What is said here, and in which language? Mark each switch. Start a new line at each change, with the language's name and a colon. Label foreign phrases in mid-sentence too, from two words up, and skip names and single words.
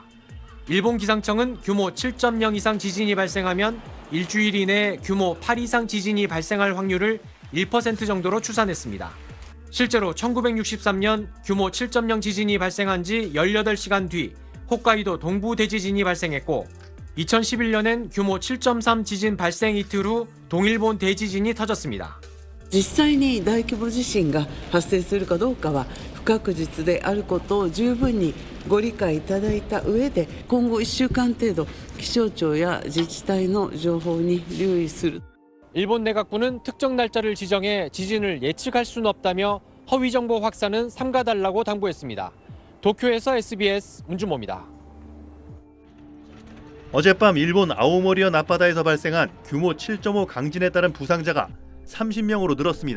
Korean: 일본 기상청은 규모 7.0 이상 지진이 발생하면 일주일 이내에 규모 8 이상 지진이 발생할 확률을 1% 정도로 추산했습니다. 실제로 1963년 규모 7.0 지진이 발생한 지 18시간 뒤 홋카이도 동부 대지진이 발생했고 2011년엔 규모 7.3 지진 발생 이틀 후 동일본 대지진이 터졌습니다.
Japanese: 実際に大規模地震が発生するかどうかは不確実であることを十分にご理解いただいた上で今後1週間程度気象庁や自治体の情報に留意する
Korean: 일본 내각부는 특정 날짜를 지정해 지진을 예측할 수는 없다며 허위 정보 확산은 삼가달라고 당부했습니다. 도쿄에서 SBS 문준모입니다. 어젯밤 일본 아오모리현 앞바다에서 발생한 규모 7.5 강진에 따른 부상자가 30명으로 늘었습니다.